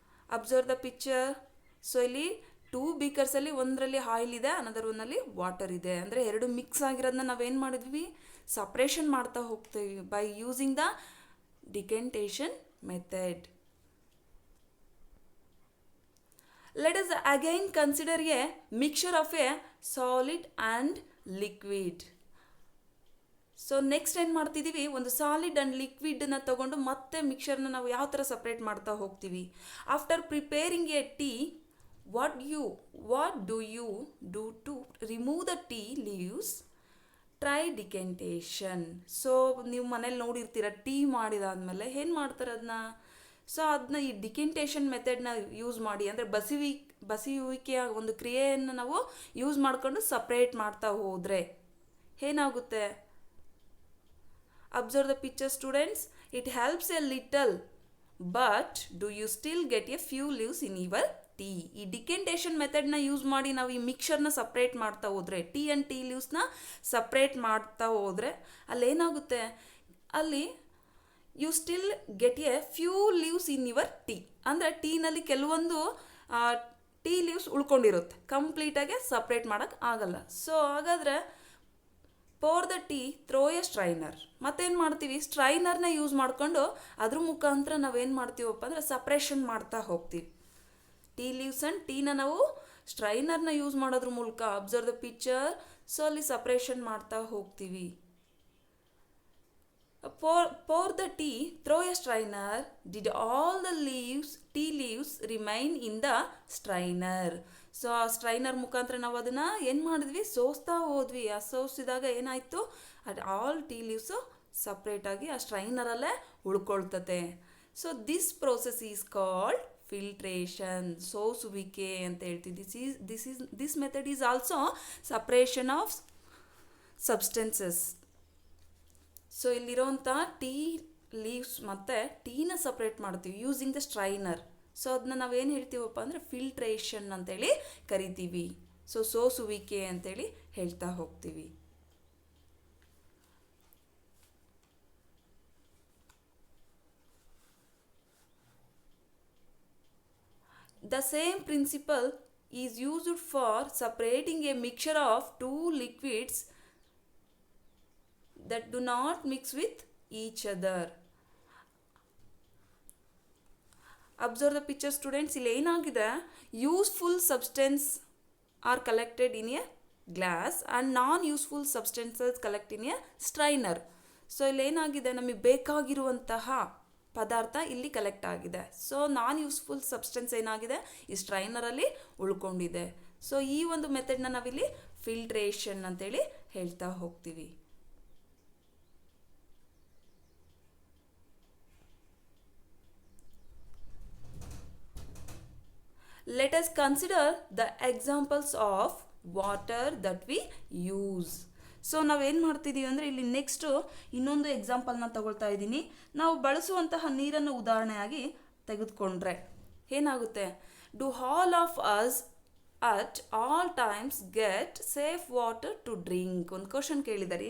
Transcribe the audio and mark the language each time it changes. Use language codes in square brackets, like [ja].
[en] Observe the picture. [kn] So ಇಲ್ಲಿ 2 ಬೀಕರ್ಸಲ್ಲಿ ಒಂದರಲ್ಲಿ oil ಇದೆ, ಅನದರ್ ಒಂದಲ್ಲಿ ವಾಟರ್ ಇದೆ. ಅಂದರೆ 2 ಮಿಕ್ಸ್ ಆಗಿರೋದನ್ನ ನಾವೇನು ಮಾಡಿದ್ವಿ, ಸಪ್ರೇಷನ್ ಮಾಡ್ತಾ ಹೋಗ್ತೀವಿ [en] By using the decantation method. Let us again consider a mixture of a solid and liquid. [kn] So next ಏನು ಮಾಡ್ತಿದ್ದೀವಿ, ಒಂದು ಸಾಲಿಡ್ ಆ್ಯಂಡ್ ಲಿಕ್ವಿಡನ್ನ ತಗೊಂಡು ಮತ್ತೆ ಮಿಕ್ಸರ್ನ ನಾವು ಯಾವ ಥರ ಸಪ್ರೇಟ್ ಮಾಡ್ತಾ ಹೋಗ್ತೀವಿ. [en] After preparing a tea, what do you do to remove the tea leaves? Try decantation. [kn] So ನೀವು ಮನೇಲಿ ನೋಡಿರ್ತೀರ, ಟೀ ಮಾಡಿದಾದ್ಮೇಲೆ ಏನು ಮಾಡ್ತಾರೆ ಅದನ್ನ. ಸೊ ಅದನ್ನ ಈ ಡಿಕೆಂಟೇಷನ್ ಮೆಥಡ್ನ ಯೂಸ್ ಮಾಡಿ, ಅಂದರೆ ಬಸಿಯುವಿಕೆಯ ಒಂದು ಕ್ರಿಯೆಯನ್ನು ನಾವು ಯೂಸ್ ಮಾಡಿಕೊಂಡು ಸಪ್ರೇಟ್ ಮಾಡ್ತಾ ಹೋದರೆ ಏನಾಗುತ್ತೆ? [en] Observe the picture students. It helps a little, but do you still get a few leaves in your tea? [kn] ಈ ಡಿಕೆಂಟೇಷನ್ ಮೆಥಡ್ನ ಯೂಸ್ ಮಾಡಿ ನಾವು ಈ ಮಿಕ್ಸರ್ನ ಸಪ್ರೇಟ್ ಮಾಡ್ತಾ ಹೋದರೆ, ಟೀ ಆ್ಯಂಡ್ ಟೀ ಲೀವ್ಸ್ನ ಸಪ್ರೇಟ್ ಮಾಡ್ತಾ ಹೋದರೆ ಅಲ್ಲೇನಾಗುತ್ತೆ, ಅಲ್ಲಿ [en] You still get a few leaves in your tea. [kn] ಅಂದರೆ ಟೀನಲ್ಲಿ ಕೆಲವೊಂದು ಟೀ ಲೀವ್ಸ್ ಉಳ್ಕೊಂಡಿರುತ್ತೆ, ಕಂಪ್ಲೀಟಾಗಿ ಸಪ್ರೇಟ್ ಮಾಡೋಕ್ಕೆ ಆಗಲ್ಲ. [en] so [kn] ಹಾಗಾದರೆ [en] Pour the tea through a strainer. [kn] ಮತ್ತೇನು ಮಾಡ್ತೀವಿ, ಸ್ಟ್ರೈನರ್ನ ಯೂಸ್ ಮಾಡಿಕೊಂಡು ಅದ್ರ ಮುಖಾಂತರ ನಾವೇನು ಮಾಡ್ತೀವಪ್ಪ ಅಂದರೆ ಸಪ್ರೇಷನ್ ಮಾಡ್ತಾ ಹೋಗ್ತೀವಿ. ಟೀ ಲೀವ್ಸ್ ಆ್ಯಂಡ್ ಟೀನ ನಾವು ಸ್ಟ್ರೈನರ್ನ ಯೂಸ್ ಮಾಡೋದ್ರ ಮೂಲಕ, [en] observe the picture, [kn] ಸೊ ಅಲ್ಲಿ ಸಪ್ರೇಷನ್ ಮಾಡ್ತಾ ಹೋಗ್ತೀವಿ. [en] Pour the tea through a strainer. Did all the tea leaves remain in the strainer? [kn] So ಆ ಸ್ಟ್ರೈನರ್ ಮುಖಾಂತರ ನಾವು ಅದನ್ನು ಏನು ಮಾಡಿದ್ವಿ, ಸೋಸ್ತಾ ಹೋದ್ವಿ. ಆ ಸೋಸಿದಾಗ ಏನಾಯಿತು, ಅದು ಆಲ್ ಟೀ ಲೀವ್ಸು ಸಪ್ರೇಟಾಗಿ ಆ ಸ್ಟ್ರೈನರಲ್ಲೇ ಉಳ್ಕೊಳ್ತತೆ. [en] so this process is called filtration, [kn] ಸೋಸುವಿಕೆ ಅಂತ ಹೇಳ್ತೀವಿ. [en] This method is also separation of substances. [kn] So ಇಲ್ಲಿರೋಂಥ tea leaves ಮತ್ತು ಟೀನ ಸಪ್ರೇಟ್ ಮಾಡ್ತೀವಿ [en] Using the strainer. [kn] ಸೊ ಅದನ್ನ ನಾವೇನು ಹೇಳ್ತೀವಪ್ಪ ಅಂದರೆ ಫಿಲ್ಟ್ರೇಷನ್ ಅಂತೇಳಿ ಕರಿತೀವಿ. ಸೊ ಸೋಸುವಿಕೆ ಅಂತೇಳಿ ಹೇಳ್ತಾ ಹೋಗ್ತೀವಿ. [en] The same principle is used for separating a mixture of 2 liquids that do not mix with each other. Observe the picture students. [kn] ಇಲ್ಲಿ ಏನಾಗಿದೆ, [en] Useful substance are collected in a glass and non useful substances collect in a strainer. [kn] So ಇಲ್ಲಿ ಏನಾಗಿದೆ, ನಮಗೆ ಬೇಕಾಗಿರುವಂತಹ ಪದಾರ್ಥ ಇಲ್ಲಿ collect ಆಗಿದೆ. So ನಾನ್ useful substance ಏನಾಗಿದೆ, ಈ ಸ್ಟ್ರೈನರಲ್ಲಿ ಉಳ್ಕೊಂಡಿದೆ. ಸೊ ಈ ಒಂದು ಮೆಥಡ್ನ ನಾವಿಲ್ಲಿ ಫಿಲ್ಟ್ರೇಷನ್ ಅಂತೇಳಿ ಹೇಳ್ತಾ ಹೋಗ್ತೀವಿ. [en] Let us consider the examples of water that we use. [kn] So ನಾವೇನು ಮಾಡ್ತಿದ್ದೀವಿ ಅಂದರೆ ಇಲ್ಲಿ ನೆಕ್ಸ್ಟು ಇನ್ನೊಂದು ಎಕ್ಸಾಂಪಲ್ನ ತಗೊಳ್ತಾ ಇದ್ದೀನಿ. ನಾವು ಬಳಸುವಂತಹ ನೀರನ್ನು ಉದಾಹರಣೆಯಾಗಿ ತೆಗೆದುಕೊಂಡ್ರೆ ಏನಾಗುತ್ತೆ, [en] Do all of us at all times get safe water to drink? [kn] ಒಂದು ಕ್ವಶನ್ ಕೇಳಿದ್ದಾರೆ.